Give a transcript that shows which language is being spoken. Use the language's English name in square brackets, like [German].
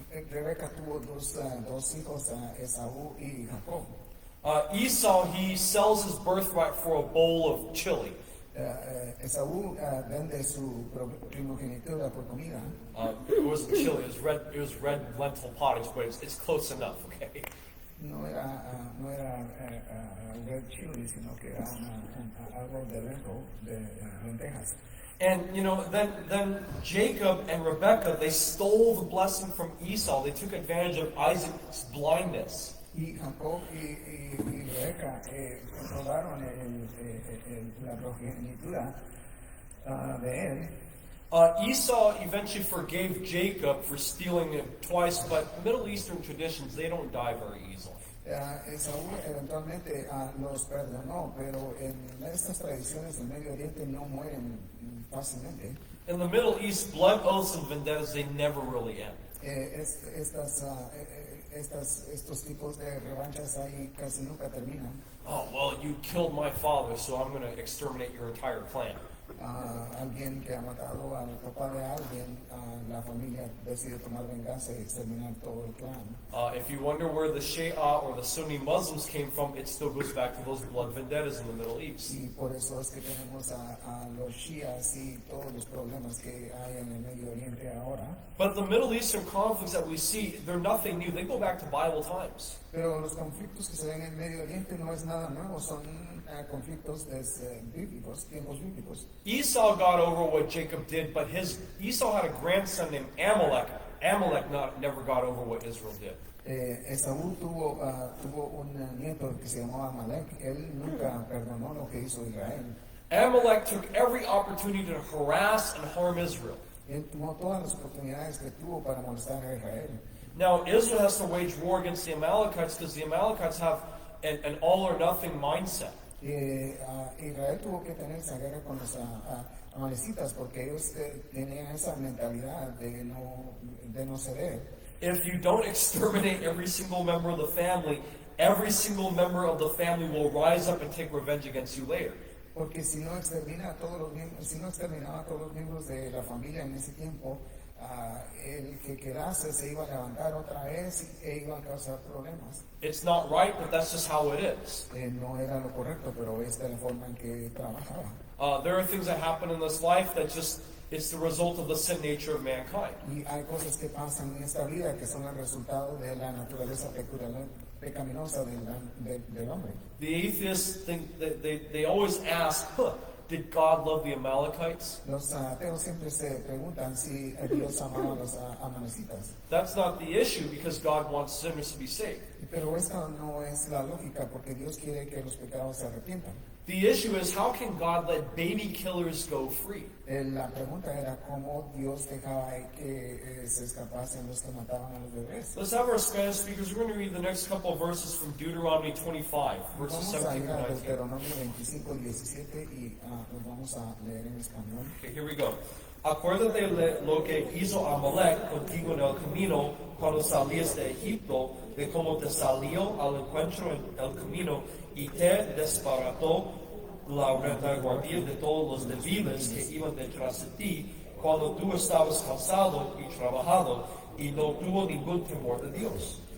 [Spanish] Rebeca tuvo dos hijos, Esaú y Jacob. [English] Esau, he sells his birthright for a bowl of chili. [Spanish] Esaú vende su primogenitura por comida. [English] It wasn't chili, it was red lentil pottage, but it's close enough, okay? [Spanish] No era [English] red chili, [Spanish] sino que era algo de rejo, de lentejas. [English] And then Jacob and Rebekah, they stole the blessing from Esau. They took advantage of Isaac's blindness. [Spanish] Y Jacob y Rebeca robaron la progenitura de él. [English] Esau eventually forgave Jacob for stealing it twice, but Middle Eastern traditions, they don't die very easily. [Spanish] Esaú eventualmente los perdonó, pero en estas tradiciones del Medio Oriente no mueren fácilmente. [English] In the Middle East, blood oaths and vendettas, they never really end. [Spanish] Estos tipos de revanchas ahí casi nunca terminan. [English] Oh, well, you killed my father, so I'm going to exterminate your entire clan. [Spanish] Alguien que ha matado al papá de alguien, la familia decide tomar venganza y exterminar todo el clan. [English] If you wonder where the Shia or the Sunni Muslims came from, it still goes back to those blood vendettas in the Middle East. [Spanish] Y por eso es que tenemos a los Shias y todos los problemas que hay en el Medio Oriente ahora. [English] But the Middle Eastern conflicts that we see, they're nothing new. They go back to Bible times. [Spanish] Pero los conflictos que se ven en el Medio Oriente no es nada nuevo, son conflictos bíblicos, tiempos bíblicos. [English] Esau got over what Jacob did, but Esau had a grandson named Amalek. Amalek never got over what Israel did. [Spanish] Esaú tuvo un nieto que se llamaba Amalek. Él nunca perdonó lo que hizo Israel. [English] Amalek took every opportunity to harass and harm Israel. [Spanish] Él tomó todas las oportunidades que tuvo para molestar a Israel. [English] Now, Israel has to wage war against the Amalekites because the Amalekites have an all-or-nothing mindset. [Spanish] Israel tuvo que tener esa guerra con los amalecitas porque ellos tenían esa mentalidad de no ceder. [English] If you don't exterminate every single member of the family, every single member of the family will rise up and take revenge against you later. [Spanish] Porque si no exterminaba a todos los miembros de la familia en ese tiempo, el que quedase se iba a levantar otra vez e iba a causar problemas. [English] It's not right, but that's just how it is. [Spanish] No era lo correcto, pero es de la forma en que trabajaba. [English] There are things that happen in this life that it's the result of the sin nature of mankind. [Spanish] Y hay cosas que pasan en esta vida que son el resultado de la naturaleza pecaminosa del hombre. [English] The atheists think that they always ask, did God love the Amalekites? [Spanish] Los ateos siempre se preguntan si Dios amaba a los amalecitas. [English] That's not the issue because God wants sinners to be saved. [Spanish] Pero esta no es la lógica porque Dios quiere que los pecados se arrepientan. [English] The issue is how can God let baby killers go free? [Spanish] La pregunta era cómo Dios dejaba que se escapasen los que mataban a los bebés. [English] Let's have our Spanish speakers. We're going to read the next couple of verses from Deuteronomy 25, verses [Spanish] Vamos a [English] 17 [Spanish] ir [English] to [Spanish] a [English] 19. [Spanish] Deuteronomio 25, 17 y los vamos a leer en español. [English] Okay, here we go. [Spanish] Acuérdate lo que hizo Amalek contigo en el camino cuando salías de Egipto, de cómo te salió al encuentro en el camino y te desbarató la retaguardia de todos los débiles que iban detrás de ti cuando tú estabas cansado y trabajado y no tuvo ningún temor de Dios.